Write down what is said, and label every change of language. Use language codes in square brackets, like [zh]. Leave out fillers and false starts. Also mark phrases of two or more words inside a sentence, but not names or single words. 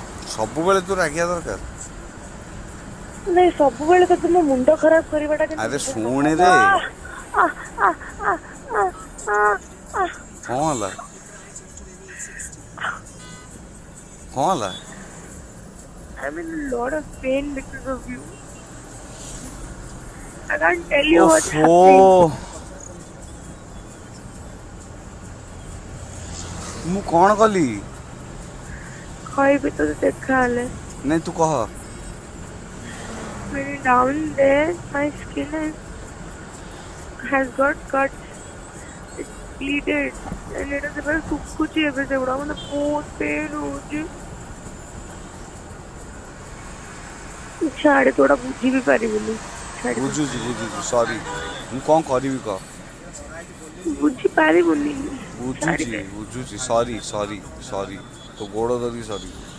[or] ସବୁବେଳେ ତୁ ରାଗିବା ଦରକାର। ନାଇଁ ସବୁବେଳେ ତ ମୋ ମୁଣ୍ଡ ଖରାପ କରିବାଟା କିନ୍ତୁ ଆରେ ଠିକ ଶୁଣେ ନୁହଁ। ରେ। ଆ ଆ ଆ ଆ ଆ ଆ କଣ ହେଲା? କଣ ହେଲା? [en] I'm in a lot of pain because of you. I can't tell you what's [or] ଓଫୋ। [en] happening. [or] ମୁଁ କଣ କଲି? କହିବି ତତେ ଦେଖାହେଲେ। ନାଇଁ ତୁ କହ। [en] When down there, my skin has got cuts. It's bleeded. And it is very [or] ଶୁଖୁଛି ଏବେ ସେଗୁଡା ମାନେ ବହୁତ pain ହଉଛି। ଛାଡେ ତୁ ଏଗୁଡା ବୁଝି ବି ପାରିବୁନି। ଛାଡିଦେ। ବୁଝୁଛି ସରି। ମୁଁ କଣ କରିବି କହ? ବୁଝି ପାରିବୁନି। ଛାଡିଦେ। ବୁଝୁଛି ସରି ତୋ ଗୋଡ଼ ଧରିକି ସରି।